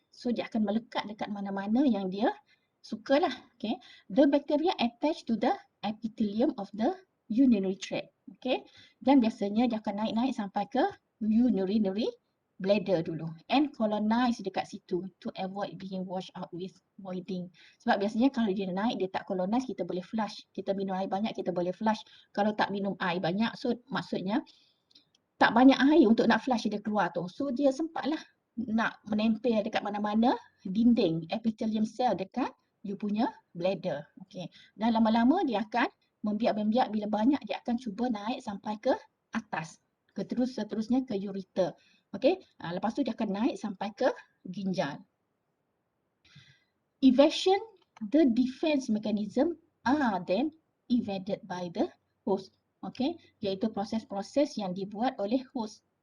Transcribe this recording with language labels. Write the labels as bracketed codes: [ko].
[ms] So dia akan melekat dekat mana-mana yang dia sukalah. [en] Okay, the bacteria attach to the epithelium of the urinary tract. [ms] Okay, dan biasanya dia akan naik-naik sampai ke urinary bladder dulu and colonize dekat situ [en] to avoid being washed out with voiding. [ms] Sebab biasanya kalau dia naik, dia tak colonize, kita boleh flush. Kita minum air banyak, kita boleh flush. Kalau tak minum air banyak, so maksudnya tak banyak air untuk nak flush dia keluar tu. So dia sempatlah nak menempel dekat mana-mana dinding epithelium cell dekat you punya bladder. Okay. Dan lama-lama dia akan membiak-membiak, bila banyak dia akan cuba naik sampai ke atas. Seterusnya ke ureter. Okay. Lepas tu dia akan naik sampai ke ginjal. [en] Evasion, the defense mechanism are then evaded by the host. [ms] Okay, iaitu proses-proses yang dibuat oleh host.